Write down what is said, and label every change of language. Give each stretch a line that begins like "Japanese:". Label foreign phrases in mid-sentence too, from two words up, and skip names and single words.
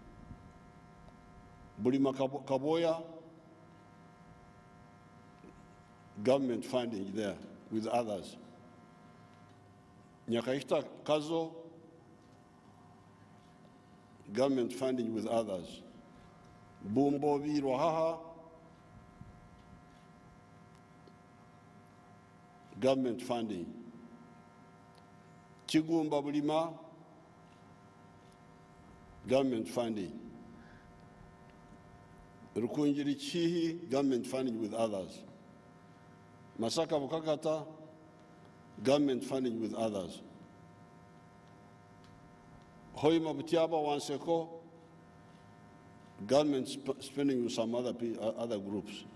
English: Bulima Kaboya, government funding there with others. Nyakaita Kazo, government funding with others. Bumbobi Rohaha, government funding. Chigumba Bulima, government funding. Rukunjiri Chihi, government funding with others. Masaka Bukakata, government funding with others. Hoima Butiaba Wanseko, government spending with some other groups.